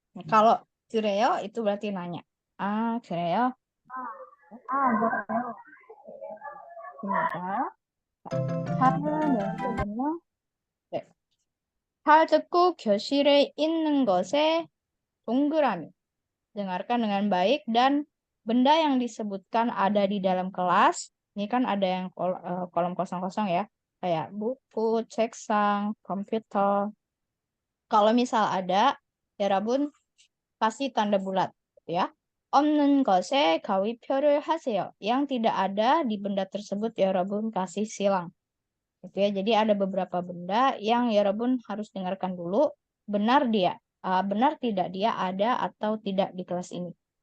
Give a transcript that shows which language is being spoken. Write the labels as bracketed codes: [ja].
[id] Kalau 그래요 itu berarti nanya. [ko] Ah, 그래요? 아, 맞아요. 그러니까 잘은 연습은요. 네. 잘 듣고 교실에 있는 것에 동그라미. [id] Dengarkan dengan baik dan benda yang disebutkan ada di dalam kelas. Ini kan ada yang kolom kosong-kosong ya. Kayak buku, 책상, komputer. Kalau misal ada, 여러분 kasih tanda bulat ya. [ko] 없는 것에 가위표를 하세요. [id] Yang tidak ada di benda tersebut 여러분 kasih silang. Gitu ya. Jadi ada beberapa benda yang 여러분 harus dengarkan dulu. Benar tidak dia ada atau tidak di kelas ini.